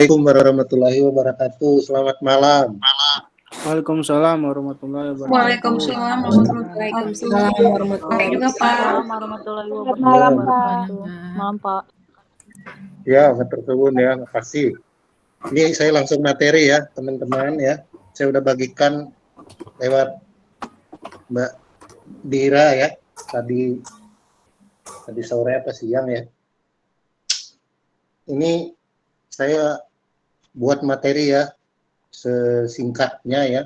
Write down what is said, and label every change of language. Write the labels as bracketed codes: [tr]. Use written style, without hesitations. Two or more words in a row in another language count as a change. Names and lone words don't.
[ar] السلام عليكم ورحمة الله وبركاته. [id] Selamat malam. [ar] وعليكم السلام ورحمة الله وبركاته. وعليكم السلام ورحمة الله وبركاته. Waalaikumsalam [id] Juga Pak. [ar] warahmatullahi [id] Malam, Pak. wabarakatuh. Malam, Pak. Ya, [jv] matur suwun [id] ya, makasih. Ini saya langsung materi ya, teman-teman ya. Saya udah bagikan lewat Mbak Dira ya, tadi sore apa siang ya. Ini saya buat materi ya, sesingkatnya ya.